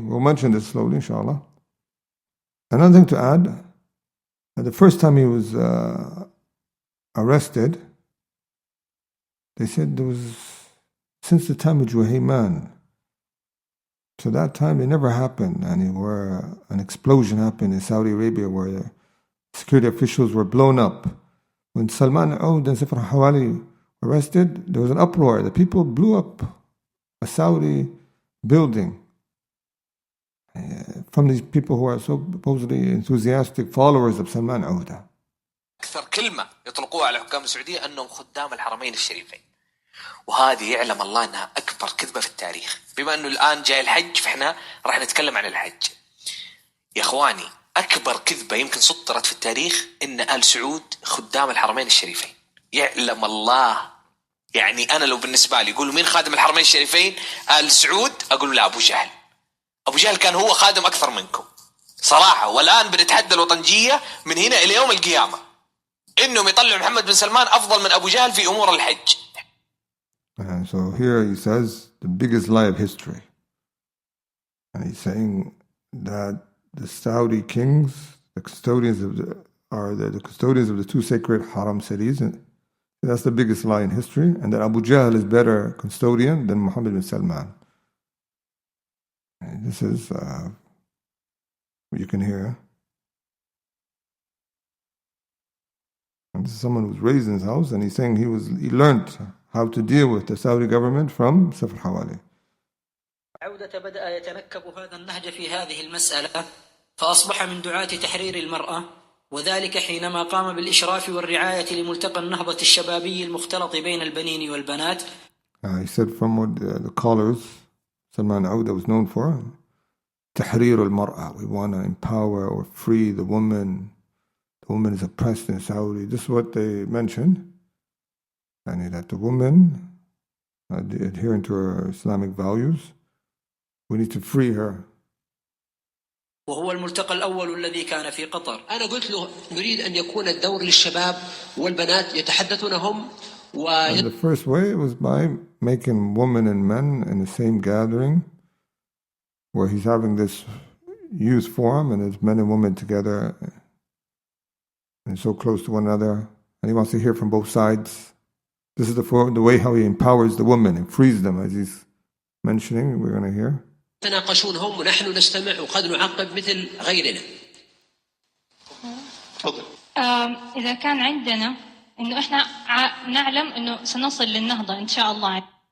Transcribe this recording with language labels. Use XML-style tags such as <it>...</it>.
<en>We'll mention this slowly, inshallah. Another thing to add, the first time he was arrested, they said there was, since the time of Juhayman, to that time it never happened, and where an explosion happened in Saudi Arabia where the security officials were blown up. When Salman Al-Awdah and Safar Hawali were arrested, there was an uproar. The people blew up a Saudi building from these people who are supposedly enthusiastic followers of Salman Al-Awdah.</en> <ar>أكثر كلمة يطلقوها على حكام السعودية أنهم خدام الحرمين الشريفين، وهذه يعلم الله أنها أكبر كذبة في التاريخ. بما أنه الآن جاي الحج فإحنا راح نتكلم عن الحج. يا إخواني، أكبر كذبة يمكن سطرت في التاريخ إن آل سعود خدام الحرمين الشريفين. يعلم الله، يعني أنا لو بالنسبة لي يقولوا مين خادم الحرمين الشريفين؟ آل سعود، أقول لا، أبو جهل. أبو جهل كان هو خادم أكثر منكم صراحة. والآن بنتحدى الوطنجية من هنا إلى يوم القيامة إنهم يطلعوا محمد بن سلمان أفضل من أبو جهل في أمور الحج.</ar> <en>And so here he says the biggest lie of history. And he's saying that the Saudi kings, the custodians of the custodians of the two sacred haram cities, and that's the biggest lie in history, and that Abu Jahl is better custodian than Muhammad bin Salman. And this is what you can hear. And this is someone who was raised in his house, and he's saying he learned how to deal with the Saudi government from Safar Hawali.</en> <ar>عودة بدأ يتنكب هذا النهج في هذه المسألة، فأصبح من دعاة تحرير المرأة، وذلك حينما قام بالإشراف والرعاية لملتقى النهضة الشبابي المختلط بين البنين والبنات.</ar> <en>He said from what the callers Salman Al-Awdah was known for,</en> <ar>تحرير المرأة.</ar> <en>We want to empower or free the woman. The woman is oppressed in Saudi. This is what they mentioned. And that the woman, adhering to her Islamic values, we need to free her.</en> <ar>وهو الملتقى الأول الذي كان في قطر. أنا قلت له نريد أن يكون الدور للشباب والبنات يتحدثون هم.</ar> <en>And the first way was by making women and men in the same gathering, where he's having this youth forum and it's men and women together and so close to one another, and he wants to hear from both sides. This is the way how he empowers the women and frees them, as he's mentioning. We're going to hear.</en> <ar>تناقشون هم ونحن نستمع وقد نعقب مثل غيرنا. تفضل. إذا كان عندنا إنه إحنا نعلم إنه سنصل للنهضة إن شاء الله.</ar>